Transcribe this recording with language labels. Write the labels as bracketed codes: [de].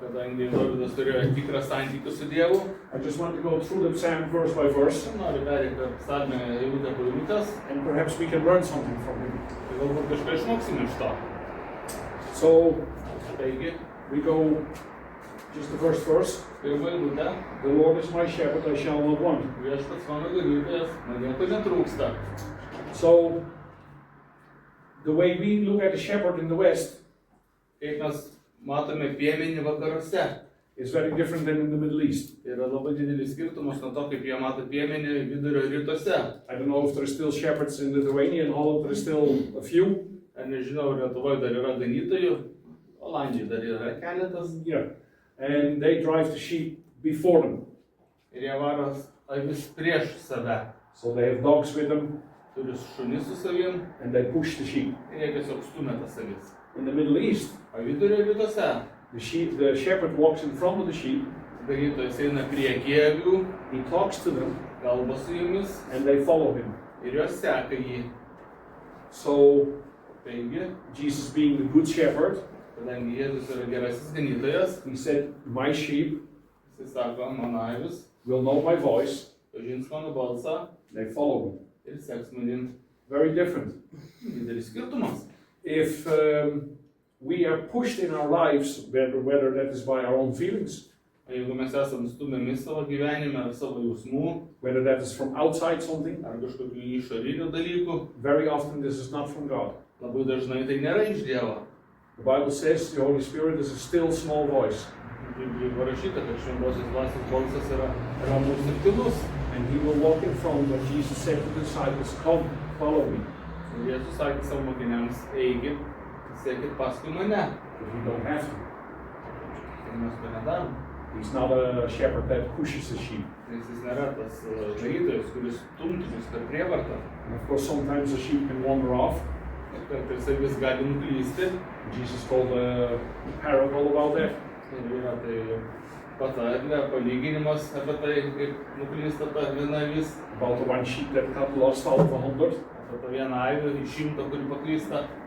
[lt] Kadangi Dovydas turėjo tikrą santykį su Dievu, [en] I just want to go through the psalm verse by verse, [lt] noriu perėti psalmę eilutę po eilutės, [en] and perhaps we can learn something from him. [lt] tai galbūt kažką išmoksime iš to. [en] So, [lt] Taigi, [en] we go just the first verse. [lt] pirma eilutė, [en] The Lord is my shepherd, I shall not want. [lt] Viešpats mano ganytojas, man nieko netrūksta. [en] So, the way we look at a shepherd in the West [lt] Kaip mes matome piemenį vakaruose, [en] is very different than in the Middle East. [lt] yra labai didelis skirtumas nuo to, kaip jie mato piemenį vidurio rytuose. [en] I don't know if there are still shepherds in Lithuania and Holland, there is still a few. [lt] Ar nežinau, Lietuvoje dar yra ganytojų, Olandijai dar yra keletas. [en] Yeah. And they drive the sheep before them. [lt] Ir jie varo avis prieš save. [en] So they have dogs with them [lt] Turi šunis su savim [en] and they push the sheep. [lt] ir jie tiesiog stumia tas avis. [en] In the Middle East, [lt] O vidurio rytuose [en] the shepherd walks in front of the sheep, [lt] ganytojas eina priekyje avių, [en] he talks to them, [lt] kalba su jumis [en] and they follow him. [lt] ir jos seka jį. [en] So [lt] Taigi, [en] Jesus being the good shepherd, [lt] kadangi Jėzus yra gerasis ganytojas, [en] he said, my sheep [lt] jis sako, mano avis [en] will know my voice, [lt] pažins mano balsą [en] they follow me. [lt] ir seks manim. [en] Very different. [lt] Didelis skirtumas. [en] If we are pushed in our lives, whether that is by our own feelings, [lt] O jeigu mes esame stumiami savo gyvenime ar savo jausmų, [en] whether that is from outside something, [lt] ar kažkokių išorinių dalykų, [en] very often this is not from God. [lt] labai dažnai tai nėra iš Dievo. [en] The Bible says the Holy Spirit is a still small voice, [lt] Biblijoje parašyta, kad šventosios dvasios balsas yra ramus ir tylus. [en] and he will walk in front, but Jesus said to the disciples, come, follow me. [lt] Ir Jėzus sakė savo mokiniams, eikit, sekit paskui mane. [en] But we don't have to. [lt] Ir mes to nedarom. [en] He's not a shepherd that pushes the sheep. [lt] Nes jis nėra tas ganytojas, kuris stumtumus per prievartą. [en] And of course, sometimes the sheep can wander off. [lt] Ir kartais avis gali nuklysti. [en] Jesus told a parable about that. [lt] Ir yra tai patarlė, palyginimas apie tai, kaip nuklysta ta viena avis. [en] About the one sheep that got lost out of 100, [lt] Apie tą vieną avį iš 100, kuri paklysta.